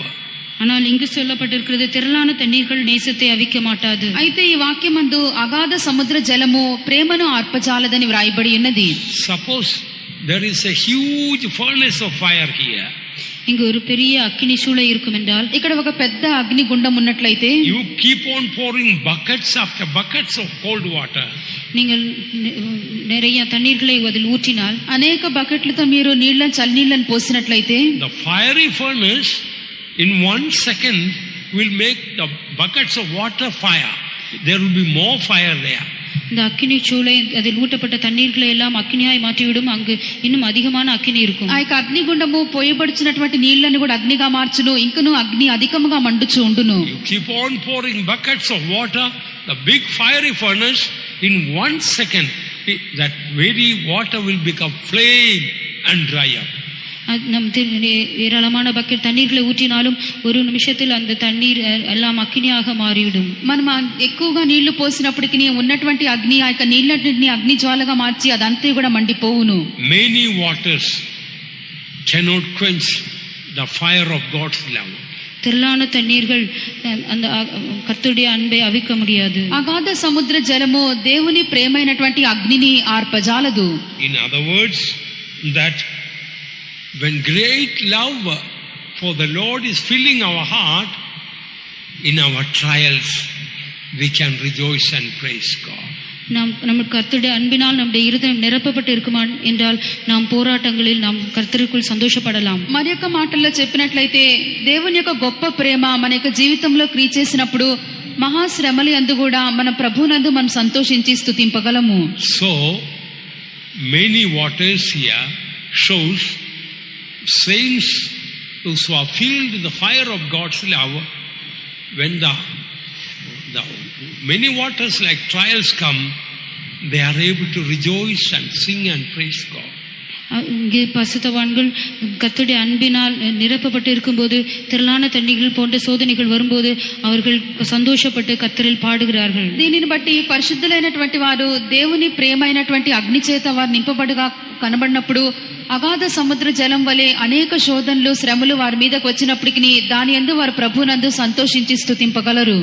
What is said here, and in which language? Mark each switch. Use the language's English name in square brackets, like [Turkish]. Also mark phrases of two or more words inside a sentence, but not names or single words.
[Tamil] ஆனால் இங்கு சொல்லப்பட்டிருக்கிறது திரளான தண்ணீர்கள் நேசத்தை அவிக்க மாட்டாது. [Telugu] అయితే ఈ వాక్యమందు అగాధ సముద్ర జలము ప్రేమను ఆర్పజాలదని వ్రాయబడి ఉన్నది. [English] Suppose there is a huge furnace of fire here. [Tamil] இங்கு ஒரு பெரிய அக்கினி சூளை இருக்கும் என்றால் [Telugu] ఇక్కడ ఒక పెద్ద అగ్ని గుండం ఉన్నట్లయితే [English] you keep on pouring buckets after buckets of cold water. [Tamil] நீங்கள் நிறைய தண்ணீர்களை அதில் ஊற்றினால் [Telugu] అనేక బకెట్లతో మీరు చల్లనీళ్ళను పోసినట్లయితే [English] the fiery furnace in 1 second will make the buckets of water fire. There will be more fire there. [Tamil] இந்த அக்கினி சூளை அதில் ஊட்டப்பட்ட தண்ணீர்களை எல்லாம் அக்கினியாய் மாற்றிவிடும். அங்கு இன்னும் அதிகமான அக்கினி இருக்கும். [Telugu] ఆ యొక్క అగ్నిగుండము పోయబడుచున్నటువంటి నీళ్లను కూడా అగ్నిగా మార్చును. ఇంకను అగ్ని అధికముగా మండుచు ఉండును. [English] You keep on pouring buckets of water, the big fiery furnace, in 1 second that very water will become flame and dry up. [Tamil] நம் ஏராளமான பக்கெட் தண்ணீர்களை ஊற்றினாலும் ஒரு நிமிஷத்தில் அந்த தண்ணீர் எல்லாம் అగ్నిயாக మారిவிடும். [Telugu] మనం ఎక్కువగా నీళ్లు పోసినప్పటికీ ఉన్నటువంటి అగ్ని ఆ యొక్క నీళ్ళన్నింటినీ అగ్ని జ్వాలగా మార్చి అదంతా కూడా మండిపోవును. [English] Many waters cannot quench the fire of God's love. [Tamil] திரளான தண்ணீர்கள் அந்த கர்த்தருடைய அன்பை அவிக்க முடியாது. [Telugu] అగాధ సముద్ర జలము దేవుని ప్రేమైనటువంటి అగ్నిని ఆర్పజాలదు. [English] In other words, that when great love for the Lord is filling our heart, in our trials we can rejoice and praise God. [Tamil] நமக்கு கர்த்தருடைய அன்பினால் நம்முடைய இருதயம் நிரப்பப்பட்டு இருக்குமா என்றால் நாம் போராட்டங்களில் நாம் கர்த்தருக்குள் సంతోషపడலாம். [Telugu] మరి యొక్క మాటల్లో చెప్పినట్లయితే దేవుని యొక్క గొప్ప ప్రేమ మన యొక్క జీవితంలో క్రియ చేసినప్పుడు మహాశ్రమల యందు కూడా మన ప్రభువునందు మనం సంతోషించి స్తుతింపగలము. [English] So many waters here shows saints who are filled with the fire of God's love. When the many waters like trials come, they are able to rejoice and sing and praise God. [Tamil] இங்கே பரிசுத்தவான்கள் கர்த்தருடைய அன்பினால் நிரப்பப்பட்டு இருக்கும்போது திரளான தண்ணீர்கள் போன்ற சோதனைகள் வரும்போது அவர்கள் சந்தோஷப்பட்டு கர்த்தரில் பாடுகிறார்கள். [Telugu] దీనిని బట్టి పరిశుద్ధులైనటువంటి వారు దేవుని ప్రేమైనటువంటి అగ్ని చేత వారు నింపబడుగా కనబడినప్పుడు అగాధ సముద్ర జలం వలె అనేక శోధనలు శ్రమలు వారి మీదకు వచ్చినప్పటికీ దాని యందు వారు ప్రభువునందు సంతోషించి స్తుతింపగలరు.